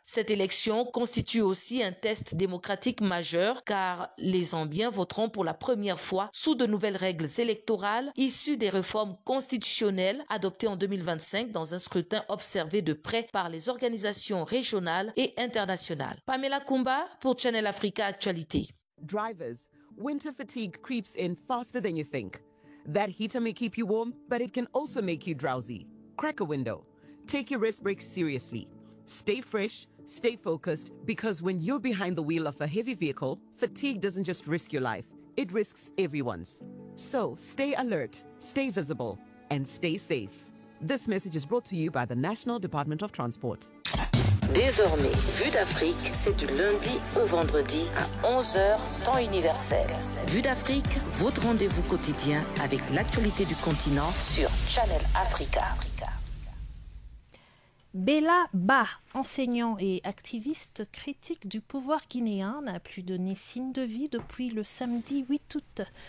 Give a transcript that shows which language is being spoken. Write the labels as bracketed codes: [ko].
[fr] Cette élection constitue aussi un test démocratique majeur car les Zambiens voteront pour la première fois sous de nouvelles règles électorales issues des réformes constitutionnelles adoptées en 2025 dans un scrutin observé de près par les organisations régionale et internationale. Pamela Kumba pour Channel Africa Actualité. [en] Drivers, winter fatigue creeps in faster than you think. That heater may keep you warm, but it can also make you drowsy. Crack a window. Take your rest break seriously. Stay fresh, stay focused, because when you're behind the wheel of a heavy vehicle, fatigue doesn't just risk your life, it risks everyone's. So stay alert, stay visible, and stay safe. This message is brought to you by the National Department of Transport. [fr] Désormais, Vue d'Afrique, c'est du lundi au vendredi à 11h, temps universel. Vue d'Afrique, votre rendez-vous quotidien avec l'actualité du continent sur Channel Africa. Bella Ba, enseignant et activiste critique du pouvoir guinéen, n'a plus donné signe de vie depuis le samedi 8 août.